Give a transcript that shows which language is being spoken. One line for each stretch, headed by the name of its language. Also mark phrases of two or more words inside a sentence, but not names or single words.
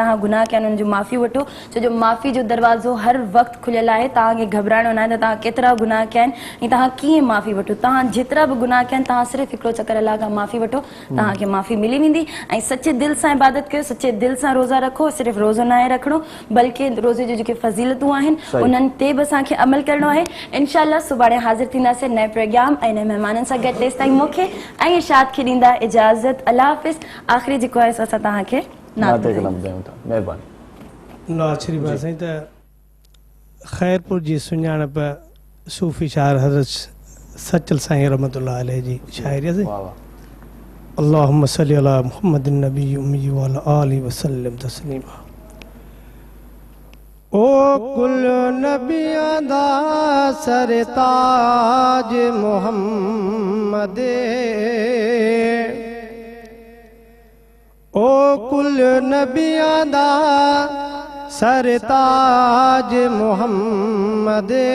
Sindhi: तव्हां गुनाह कया आहिनि उन्हनि जो माफ़ी वठो छो जो माफ़ी जो दरवाज़ो हर वक़्तु खुलियल आहे तव्हांखे घबराइणो न आहे त तव्हां केतिरा गुनाह कया आहिनि ऐं तव्हां कीअं माफ़ी वठो तव्हां जेतिरा बि गुनाह कया आहिनि तव्हां सिर्फ़ु हिकिड़ो चकर अलाह खां माफ़ी वठो तव्हांखे माफ़ी मिली वेंदी ऐं सचे दिलि सां इबादत कयो सचे दिलि सां रोज़ा रखो सिर्फ़ु रोज़ो न आहे रखिणो बल्कि रोज़े जो जेके फज़ीलतूं आहिनि उन्हनि ते बि असांखे अमल करणो आहे इंशाल्लाह सुभाणे हाज़िर थींदासीं नए प्रोग्राम ऐं नए महिमाननि सां गॾु तेसि ताईं मूंखे ऐं इरशाद खे ॾींदा इजाज़त अल्लाह हाफ़िज़ आख़िरी जेको आहे असां तव्हांखे नाते कलाम ॿुधायूं था महिरबानी आख़िरी बात साईं त ख़ैरपुर जी सुञाणप सूफ़ी शाइर हज़रत सचल साईं रहमतुल्लाह अलैह जी शाइरी आहे
Arabic: اللهم صل على محمد النبي الأمي وعلى آله وسلم تسليما
Punjabi: او کل نبیاں دا سرتاج محمد او کل نبیاں دا سرتاج محمد